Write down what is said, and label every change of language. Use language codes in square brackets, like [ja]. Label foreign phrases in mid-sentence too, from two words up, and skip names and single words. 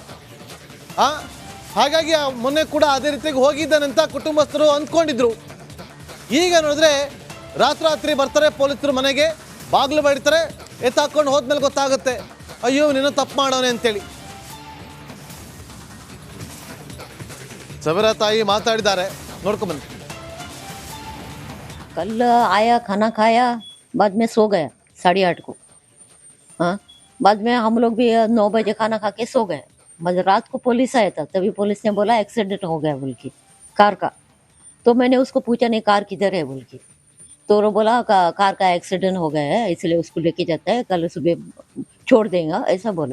[kn] ಹಾಗಾಗಿ ಮೊನ್ನೆ ಕೂಡ ಅದೇ ರೀತಿಯಾಗಿ ಹೋಗಿದ್ದಾನಂತ ಕುಟುಂಬಸ್ಥರು ಅಂದ್ಕೊಂಡಿದ್ರು. ಈಗ ನೋಡಿದ್ರೆ ರಾತ್ರಿ ಬರ್ತಾರೆ ಪೊಲೀಸರು ಮನೆಗೆ, ಬಾಗಿಲು ಬಡಿತಾರೆ. ಎತ್ತಾಕೊಂಡು ಹೋದ್ಮೇಲೆ ಗೊತ್ತಾಗುತ್ತೆ, ಅಯ್ಯೋ ನೀನು ತಪ್ಪು ಮಾಡೋನೆ ಅಂತೇಳಿ. ಸವೇರಾ ತಾಯಿ ಮಾತಾಡಿದ್ದಾರೆ, ನೋಡ್ಕೊಂಬನ್ನಿ. [hi] कल आया खाना खाया, बाद में सो गया 8:30 को. हाँ, बाद में हम लोग भी 9 बजे खाना खा के सो गए. रात को पुलिस आया था, तभी पुलिस ने बोला एक्सीडेंट हो गया बोल के कार का. तो मैंने उसको पूछा नहीं कार किधर है बोल के, तो वो बोला कार का एक्सीडेंट हो गया है इसलिए उसको लेके जाता है, कल सुबह छोड़ देगा, ऐसा बोला.